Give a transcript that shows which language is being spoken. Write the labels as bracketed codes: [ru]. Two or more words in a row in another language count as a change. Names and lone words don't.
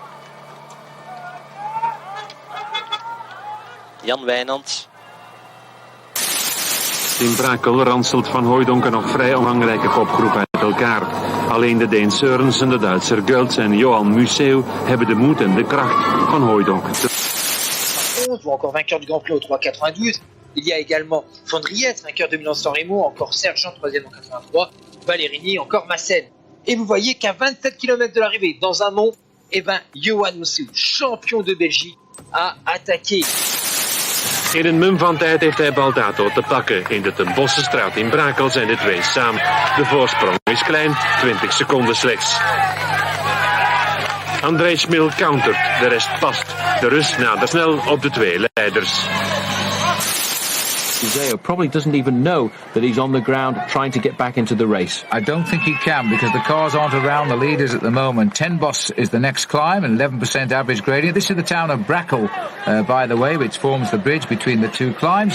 [nl] Jan Wijnands. In Brakel ranselt Van Hooijdonk een nog vrij omvangrijke kopgroep uit elkaar. Alleen de Deen Seurens en de Duitser Gultz en Johan Museeuw hebben de moed en de kracht van Hooijdonk. [fr] Encore vainqueur du Grand Prix au 3,92. Il y a également Fondriette, vainqueur de Milan-San Remo, encore Sergent, troisième en 83, Valérini, encore Massen. Et vous voyez qu'à 27 km de l'arrivée, dans un mont, Johan Museeuw, champion de Belgique, a attaqué. [nl] In een mum van tijd heeft hij Baldato te pakken. In de Tenbosse straat in Brakel zijn de twee samen. De voorsprong is klein, 20 seconden slechts. André Schmil countert, de rest past. De Rus nadert snel op de twee leiders. [en] Museo probably doesn't even know that he's on the ground trying to get back into the race. I don't think he can because the cars aren't around the leaders at the moment. Tenbosse is the next climb, an 11% average gradient. This is the town of Brakel, by the way, which forms the bridge between the two climbs.